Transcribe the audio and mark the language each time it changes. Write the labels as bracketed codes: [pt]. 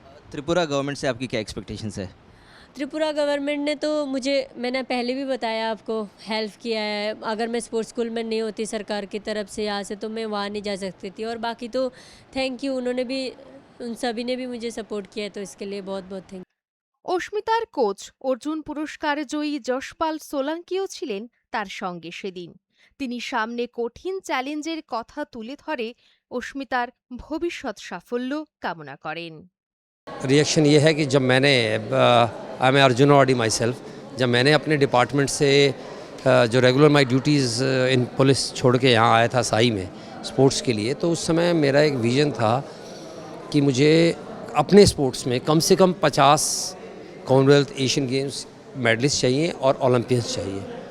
[hi] Tripura government से आपकी क्या एक्सपेक्टेशंस है? त्रिपुरा गवर्नमेंट ने तो मैंने पहले भी बताया आपको, हेल्प किया है। अगर मैं स्पोर्ट्स स्कूल में नहीं होती सरकार की तरफ से यहाँ से, तो मैं वहाँ नहीं जा सकती थी। और बाकी तो थैंक यू, उन्होंने भी, उन सभी ने भी मुझे सपोर्ट किया है, तो इसके लिए बहुत बहुत थैंक। [bn] অস্মিতার কোচ অর্জুন পুরস্কার জয়ী যশপাল সোলাঙ্কিও ছিলেন তার সঙ্গে সেদিন। তিনি সামনে কঠিন চ্যালেঞ্জের কথা তুলে ধরে অস্মিতার ভবিষ্যৎ সাফল্য কামনা করেন। [hi] रिएक्शन ये है कि जब मैंने [en] I am Arjun awardee myself, [hi] जब मैंने अपने डिपार्टमेंट से जो [en] regular my duties in police [hi] छोड़ के यहाँ आया था साई में स्पोर्ट्स के लिए, तो उस समय मेरा एक विज़न था कि मुझे अपने स्पोर्ट्स में कम से कम 50 कॉमनवेल्थ एशियन गेम्स मेडलिस्ट चाहिए और ओलंपियंस चाहिए।